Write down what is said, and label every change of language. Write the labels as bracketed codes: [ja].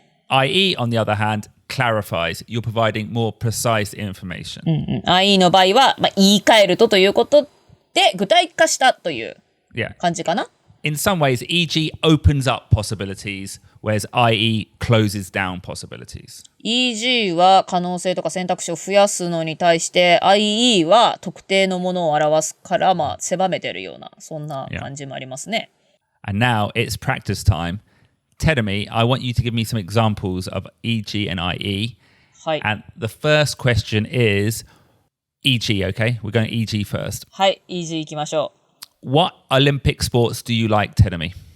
[en] I.e. on the other hand, clarifies. You're providing more precise information. I.e. [ja] の場合は、言い換えるということで、具体化したという感じかな。 [en] In some ways, e.g. opens up possibilities, whereas i.e. closes down possibilities. e.g. [ja] は可能性とか選択肢を増やすのに対して、i.e. は特定のものを表すから、狭めてるような、そんな感じもありますね。 [en] And now it's practice time. Terumi, I want you to give me some examples of e.g. and i.e. [ja] はい。 [en] And the first question is, e.g., okay? We're going e.g. first. [ja] はい、e.g. 行きましょう。 [en] What Olympic sports do you like, Terumi?